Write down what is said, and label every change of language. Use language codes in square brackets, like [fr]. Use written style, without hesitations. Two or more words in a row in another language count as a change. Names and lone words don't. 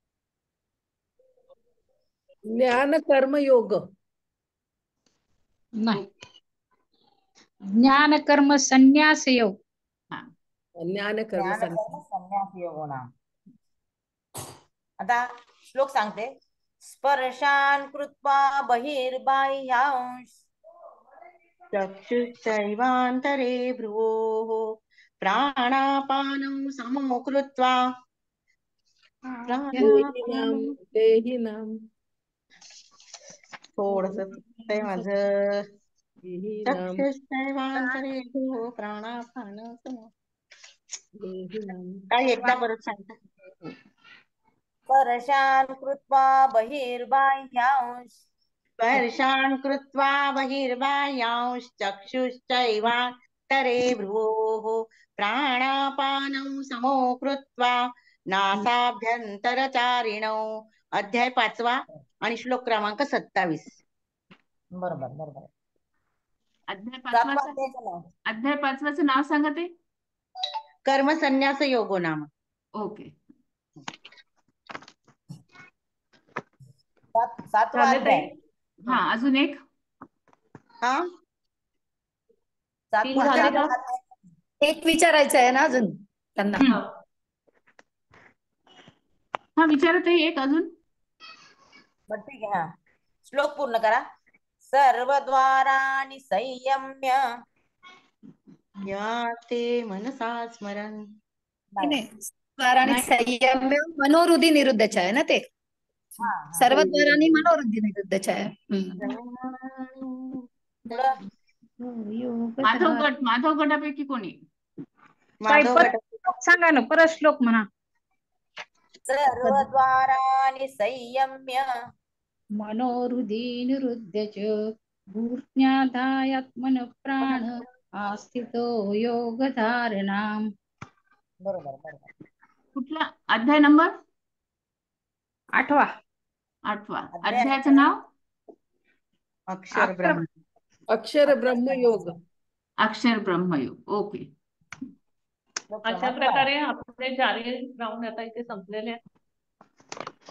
[mr] ज्ञान कर्मयोग. नाही, ज्ञान कर्म संन्यास योग. ज्ञान कर्म संन्यास योग नाम. आता श्लोक सांगते. [sa] स्पर्शान कृत्वा बहिर्बाह्यांश चक्षुश्चैवान्तरे भ्रुवोः प्राणापानं समो कृत्वा. [mr] देहिनाम थोडंसं ते माझं. [sa] चक्षुश्चैवान्तरे भ्रुवोः प्राणापानं समो. [mr] काय एकदा परत सांगता? [sa] स्पर्शान कृत्वा बहिर्बाह्यांश. स्पर्शान् कृत्वा बहिर्बाह्यांश चक्षुश्चैवान्तरे भ्रुवोः प्राणापानं समो कृत्वा नासाभ्यन्तरचारिणौ. [mr] अध्याय 5वा आणि श्लोक क्रमांक 27. बरोबर. अध्याय 5वाचं नाव सांगा ते. [sa] कर्मसन्यास योगो नाम. [mr] ओके. 7वा अध्याय. अजून एक. एक विचारायचं आहे ना अजून त्यांना. विचारत आहे एक अजून. ठीक आहे. श्लोक पूर्ण करा. [sa] सर्वद्वाराणि संयम्य या ते मनसा स्मरन्. द्वाराणि संयम्य मनोहृदी निरुद्धच [mr] आहे ना ते. सर्व द्वारांनी मनोहृदी निरुद्धच आहे. माधव गटापैकी कोणी? सांगा ना, परत श्लोक म्हणा. [sa] सर्वद्वाराणि संयम्य मनोहृदी निरुद्धच भूर्ज्ञाधायात्मन प्राण आस्थितो योगधारणाम. [mr] बरोबर. कुठला अध्याय नंबर? 8वा. अध्यायाचं नाव? अक्षर ब्रह्म. अक्षर ब्रह्मयोग. अक्षर ब्रह्मयोग. ओके. अशा प्रकारे आपले 4 राऊंड आता इथे संपलेले आहेत.